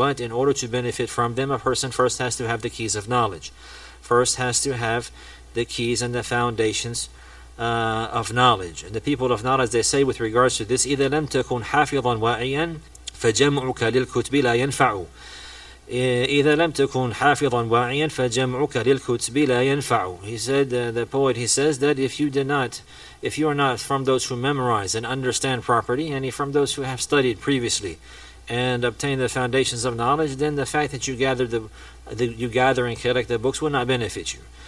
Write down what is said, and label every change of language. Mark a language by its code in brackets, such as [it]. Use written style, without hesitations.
[en] But in order to benefit from them, a person first has to have the keys of knowledge. First has to have the keys and the foundations of knowledge. And the people of knowledge, they say with regards to this, [ar] إِذَا لَمْ تَكُنْ حَافِظًا وَاعِيًا فَجَمْعُكَ لِلْكُتْبِ لَا يَنْفَعُ. إذا لم تكن حافظا واعيا فجمعك للكتب لا ينفع. [en] He said, the poet, he says that if you are not from those who memorize and understand properly, and from those who have studied previously and obtain the foundations of knowledge, then the fact that you gather and collect the books will not benefit you.